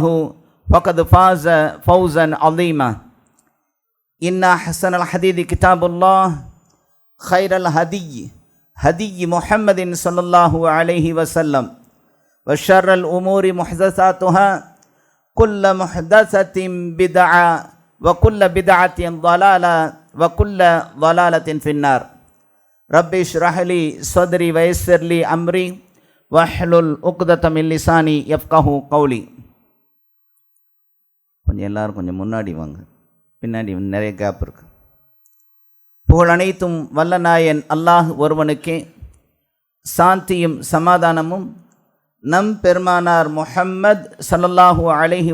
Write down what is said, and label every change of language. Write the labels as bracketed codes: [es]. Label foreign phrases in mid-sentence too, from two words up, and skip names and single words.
[ar] فقد فاز فوزا عظيما إن أحسن الحديث كتاب الله خير الهدي هدي محمد صلى الله عليه وسلم وشر الأمور محدثاتها كل محدثة بدعة وكل بدعة ضلالة وكل ضلالة في النار ربي اشرح لي صدري ويسر لي أمري واحلل عقدة من لساني يفقهوا قولي. [ta] கொஞ்சம் எல்லாரும் கொஞ்சம் முன்னாடி வாங்க, பின்னாடி நிறைய கேப் இருக்கு. புகழ் அனைத்தும் வல்ல நாயன் அல்லாஹ் ஒருவனுக்கே, சாந்தியும் சமாதானமும் நம் பெருமானார் முஹம்மது [ar] صلى الله عليه